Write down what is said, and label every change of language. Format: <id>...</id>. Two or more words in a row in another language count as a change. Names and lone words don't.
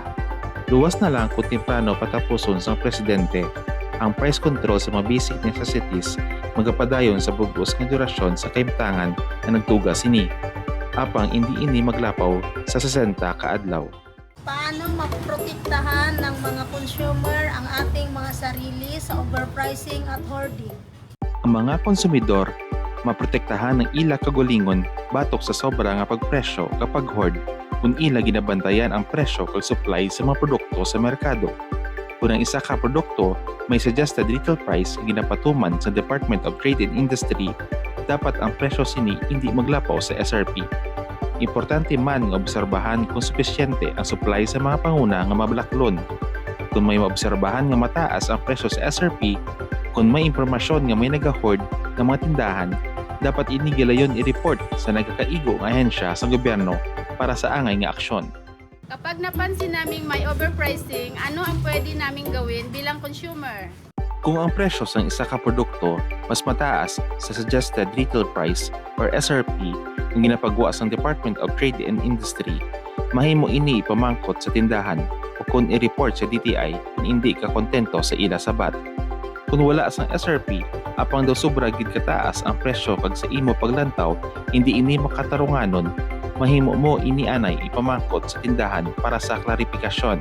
<hil>Luwas na lang kung temprano patapuson sang presidente ang price control sa mga</hil> <en>basic necessities</en> <hil>magapadayon sa bugos nga durasyon sa kaimtangan na nagtuga sini. Apang hindi maglapaw sa 60 ka adlaw.</hil> <tl>Paano maprotektahan ng mga consumer ang ating mga sarili sa overpricing at hoarding?</tl> <hil>Ang mga konsumidor maprotektahan ng ila kagulingon batok sa sobra nga pagpresyo kapag hoard kung ila ginabantayan ang presyo kag supply sa mga produkto sa merkado. Kung ang isa ka produkto may</hil> <en>suggested retail price</en> <hil>nga ginapatuman sa Department of Trade and Industry dapat ang presyo sini hindi maglapaw sa SRP. Importante man nga obserbahan kung sufisyente ang supply sa mga panguna nga mabalaklon. Kung may maobserbahan nga mataas ang presyo sa SRP, kung may impormasyon nga may nag-hoard ng mga tindahan, dapat inigilayon i-report sa nagkakaigo nga ahensya sa gobyerno para sa angay nga aksyon.</hil> <tl>Kapag napansin naming may overpricing, ano ang pwede naming gawin bilang consumer?</tl> <hil>Kung ang presyo sa isa ka produkto mas mataas sa</hil> <en>suggested retail price</en> <hil>or SRP ang ginapagawa sa Department of Trade and Industry, mahimo ini ipamangkot sa tindahan o kung i-report sa DTI na hindi ka kontento sa ila sabat. Kung wala sang SRP, apang daw sobra gid kataas ang presyo kag sa imo paglantaw, hindi ini makatarunganon, mahimo mo inianay ipamangkot sa tindahan para sa klarifikasyon.</hil>